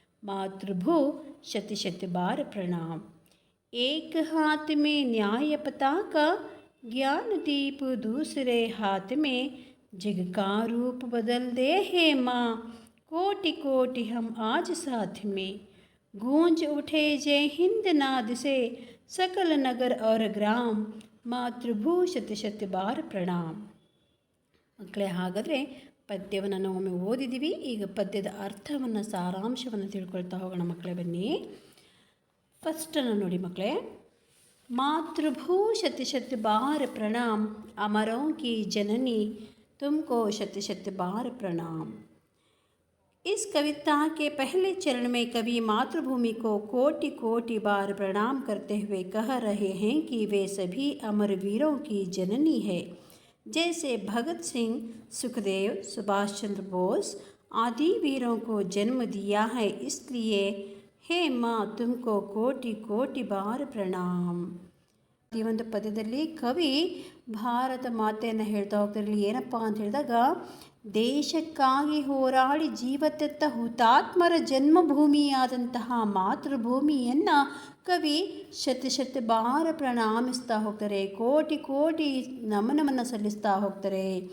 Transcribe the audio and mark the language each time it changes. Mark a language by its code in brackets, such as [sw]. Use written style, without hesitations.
[hi] मातृभू शत शत बार प्रणाम. एक हाथ में न्याय पताका, ज्ञान दीप दूसरे हाथ में, जग का रूप बदल दे है माँ, कोटि कोटि हम आज साथ में. गूंज उठे जय हिंद नाद से सकल नगर और ग्राम, ಮಾತೃಭೂ ಶತ ಶತ ಬಾರ್ ಪ್ರಣಾಮ್. [kn] ಮಕ್ಕಳೇ, ಹಾಗಾದರೆ ಪದ್ಯವನ್ನು ನಾವು ಒಮ್ಮೆ ಓದಿದ್ದೀವಿ. ಈಗ ಪದ್ಯದ ಅರ್ಥವನ್ನು, ಸಾರಾಂಶವನ್ನು ತಿಳ್ಕೊಳ್ತಾ ಹೋಗೋಣ ಮಕ್ಕಳೇ, ಬನ್ನಿ. ಫಸ್ಟನ್ನು ನೋಡಿ ಮಕ್ಕಳೇ. [hi] ಮಾತೃಭೂ ಶತ ಶತ ಬಾರ್ ಪ್ರಣಾಮ್, ಅಮರೋं की जननी तुमको शत शत बार प्रणाम. इस कविता के पहले चरण में कवि मातृभूमि को कोटि कोटि बार प्रणाम करते हुए कह रहे हैं कि वे सभी अमर वीरों की जननी है. जैसे भगत सिंह, सुखदेव, सुभाष चंद्र बोस आदि वीरों को जन्म दिया है, इसलिए हे माँ तुमको कोटि कोटि बार प्रणाम. [kn] ಈ ಒಂದು ಪದ್ಯದಲ್ಲಿ ಕವಿ ಭಾರತ ಮಾತೆಯನ್ನು ಹೇಳ್ತಾ ಹೋಗ್ತಾರೆ. ಏನಪ್ಪ ಅಂತ ಹೇಳಿದಾಗ, ದೇಶಕ್ಕಾಗಿ ಹೋರಾಡಿ ಜೀವತೆತ್ತ ಹುತಾತ್ಮರ ಜನ್ಮಭೂಮಿಯಾದಂತಹ ಮಾತೃಭೂಮಿಯನ್ನು ಕವಿ ಶತ ಶತ ಬಾರ ಪ್ರಣಾಮಿಸ್ತಾ ಹೋಗ್ತಾರೆ, ಕೋಟಿ ಕೋಟಿ ನಮನವನ್ನು ಸಲ್ಲಿಸ್ತಾ ಹೋಗ್ತಾರೆ.